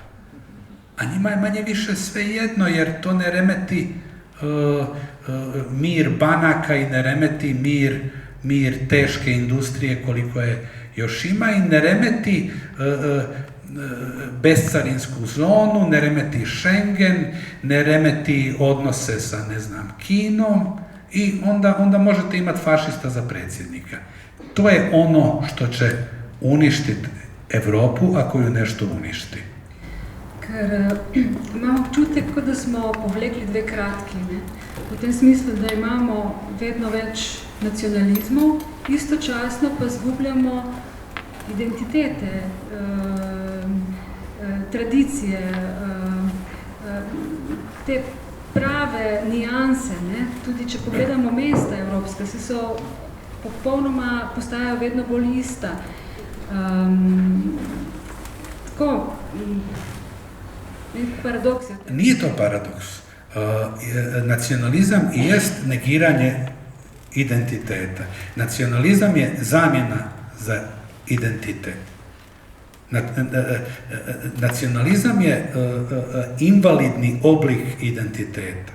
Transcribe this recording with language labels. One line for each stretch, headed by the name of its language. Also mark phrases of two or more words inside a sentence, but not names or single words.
Croatian: A njima je manje više svejedno, jer to ne remeti mir banaka i ne remeti mir teške industrije koliko je još ima i ne remeti bescarinsku zonu, ne remeti Schengen, ne remeti odnose sa, ne znam, Kinom i onda možete imati fašista za predsjednika. To je ono što će uništiti Evropu ako ju nešto uništi.
Slovenian: Ker imamo občutek, kot da smo povlekli dve kratki, ne? V tem smislu, da imamo vedno več nacionalizmov, istočasno pa zgubljamo identitete, tradicije, te prave nijanse, ne? Tudi če pogledamo mesta evropska, popolnoma postajajo vedno bolj ista. Tako, paradoks je.
Croatian: Nije to paradoks. Nacionalizam jest negiranje identiteta. Nacionalizam je zamjena za identitet. Nacionalizam je invalidni oblik identiteta.